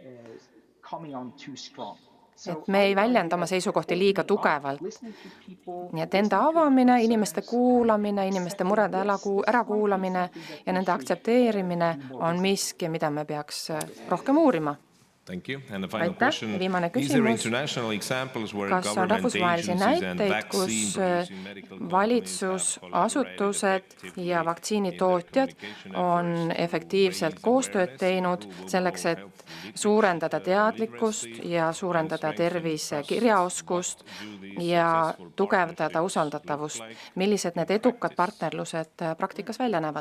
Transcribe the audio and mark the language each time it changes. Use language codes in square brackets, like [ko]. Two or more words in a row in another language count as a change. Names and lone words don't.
[et] Et me ei väljenda oma seisukohti liiga tugevalt. Nii et enda avamine, inimeste kuulamine, inimeste murede ärakuulamine ja nende aktsepteerimine on miski, mida me peaks rohkem uurima. [en] Thank you. And the final [et] Aitäh. [en] question. [et] Viimane [en] Is there [et] küsimus. [en] international examples where [et] Kas on [en] government [et] rahvusvahelisi [en] agencies and [et] näiteid, kus [en] vaccine-producing medical companies [et] valitsusasutused ja vaktsiinitootjad on efektiivselt koostööd teinud selleks, et suurendada teadlikkust ja suurendada tervisekirjaoskust ja tugevdada usaldatavust? Millised need edukad partnerlused praktikas välja näevad?